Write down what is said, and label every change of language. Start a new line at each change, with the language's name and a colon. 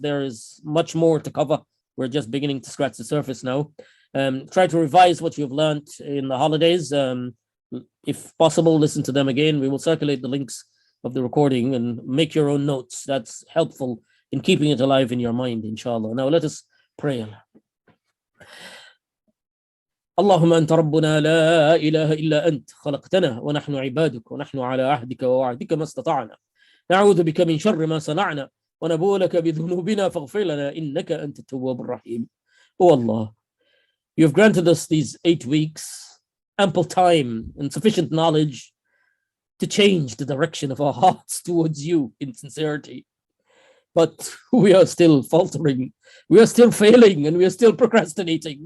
English: There is much more to cover. We're just beginning to scratch the surface now. Try to revise what you've learned in the holidays. If possible, listen to them again. We will circulate the links of the recording and make your own notes. That's helpful in keeping it alive in your mind, inshallah. Now let us pray.
Arabic: اللهم أنت ربنا لا إله إلا أنت، خلقتنا ونحن عبادك، ونحن على عهدك ووعدك ما استطعنا، نعوذ بك من شر ما صنعنا، ونبوء لك بذنوبنا فاغفر لنا إنك أنت التواب الرحيم.
English: Oh Allah, you have granted us these 8 weeks, ample time and sufficient knowledge to change the direction of our hearts towards you in sincerity. But we are still faltering, we are still failing, and we are still procrastinating.